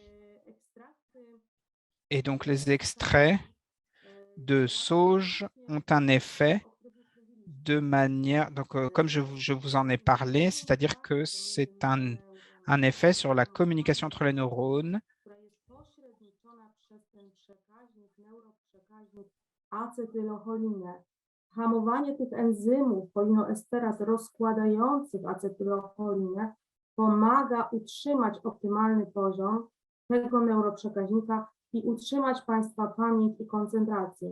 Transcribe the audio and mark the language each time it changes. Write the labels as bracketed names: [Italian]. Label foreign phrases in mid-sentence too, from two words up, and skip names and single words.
[French] Et donc, les extraits de sauge ont un effet de manière, donc comme je vous en ai parlé, c'est-à-dire que c'est un effet sur la communication entre les neurones [Polish] Hamowanie tych enzymów polinoesteraz rozkładających acetylocholinę pomaga utrzymać optymalny poziom tego neuroprzekaźnika i utrzymać Państwa pamięć i koncentrację.